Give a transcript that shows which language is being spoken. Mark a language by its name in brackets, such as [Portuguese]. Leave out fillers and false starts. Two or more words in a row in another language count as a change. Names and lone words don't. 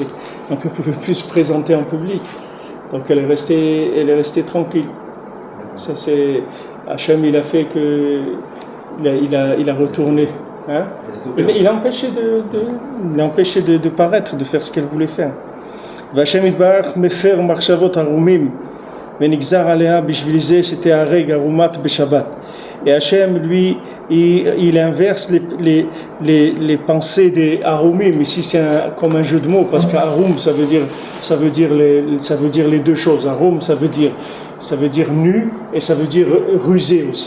[French] Donc elle ne pouvait plus se présenter en public. Donc elle est restée tranquille. Ça c'est Hachem, il a fait que il a retourné. Hein? Mais il a empêché de paraître, de faire ce qu'elle voulait faire. [Hebrew] והשם יתברך מפר מחשבות ערומים. ונגזר עליה בשביל זה שתהרג ערומת בשבת. [French] Et Hachem, lui, il inverse les pensées des harumim. Ici, c'est comme un jeu de mots, parce qu'harum, ça veut dire les deux choses. Harum, ça veut dire nu, et ça veut dire rusé aussi.